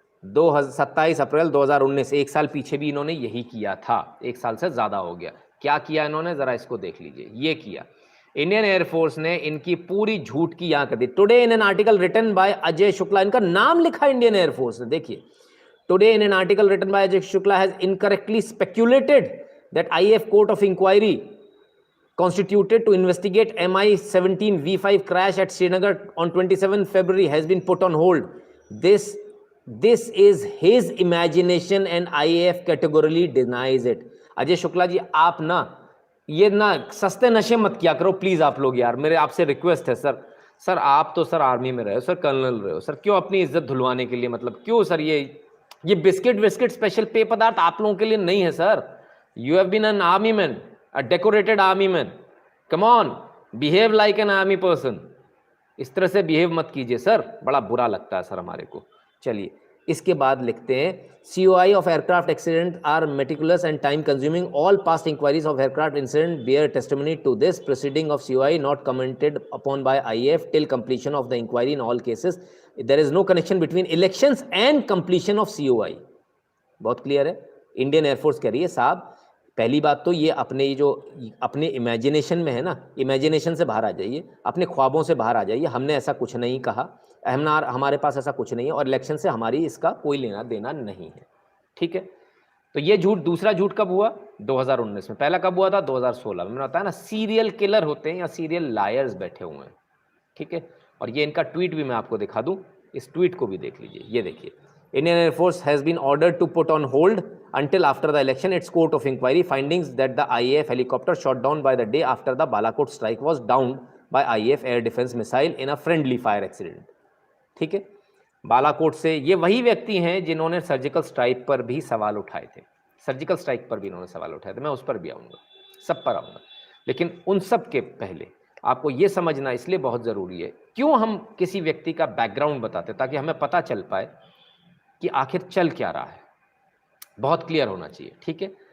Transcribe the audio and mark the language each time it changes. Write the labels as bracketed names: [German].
[Hindi] 27 अप्रैल 2019, एक साल पीछे भी इन्होंने यही किया था, एक साल से ज़्यादा हो गया। क्या किया इन्होंने, ज़रा इसको देख लीजिए। ये किया, इंडियन एयरफोर्स ने इनकी पूरी झूठ की यहाँ कर दी। [English] today in an article written by Ajay Shukla, [Hindi] इनका नाम लिखा इंडियन एयरफोर्स ने, देखिए। [English] Today, in an article written by Ajay Shukla, has incorrectly speculated that IAF Court of Inquiry constituted to investigate Mi-17 V5 crash at Srinagar on 27 February has been put on hold. This is his imagination and IAF categorically denies it. [Hindi] Ajay Shukla ji, आप ना ये ना सस्ते नशे मत किया करो please, आप लोग यार, मेरे आपसे रिक्वेस्ट है सर। सर आप तो सर आर्मी में रहे हो सर, कर्नल रहे हो सर, क्यों अपनी इज्जत धुलवाने के लिए, मतलब क्यों सर? ये बिस्किट स्पेशल पेय पदार्थ आप लोगों के लिए नहीं है sir. [English] You have been an army man, a decorated army man, come on, behave like an army person. [Hindi] इस तरह से बिहेव मत कीजिए सर, बड़ा बुरा लगता है सर हमारे को। चलिए, इसके बाद लिखते हैं [English] COI of aircraft accident are meticulous and time consuming. All past inquiries of aircraft incident bear testimony to this. Proceeding of COI not commented upon by IAF till completion of the inquiry in all cases. There is no connection between elections and completion of COI. [Hindi] बहुत clear है. Indian air force कह रही है साहब, पहली बात तो ये अपने इमेजिनेशन में है ना, इमेजिनेशन से बाहर आ जाइए, अपने ख्वाबों से बाहर आ जाइए. हमने ऐसा कुछ नहीं कहा, हमारे पास ऐसा कुछ नहीं है और इलेक्शन से हमारी इसका कोई लेना देना नहीं है. ठीक है. तो ये झूठ, दूसरा झूठ कब हुआ? 2019 में. पहला कब हुआ था? 2016 में. मैंने बताया ना, सीरियल किलर होते हैं या सीरियल लायर्स बैठे हुए हैं. ठीक है. और ये इनका ट्वीट भी मैं आपको दिखा दूं, इस ट्वीट को भी देख लीजिए. ये देखिए, [English] Indian Air Force has been ordered to put on hold until after the election its court of inquiry findings that the IAF helicopter shot down by the day after the Balakot strike was downed by IAF air defense missile in a friendly fire accident. [Hindi] ठीक है. बालाकोट से ये वही व्यक्ति हैं जिन्होंने surgical strike पर भी सवाल उठाए थे. सर्जिकल स्ट्राइक पर भी इन्होंने सवाल उठाए थे. मैं उस पर भी आऊँगा, सब पर आऊँगा. लेकिन उन सब के पहले आपको ये समझना इसलिए बहुत ज़रूरी है, क्यों हम किसी व्यक्ति का बैकग्राउंड बताते, ताकि हमें पता चल पाए कि आखिर चल क्या रहा है. बहुत क्लियर होना चाहिए. ठीक है.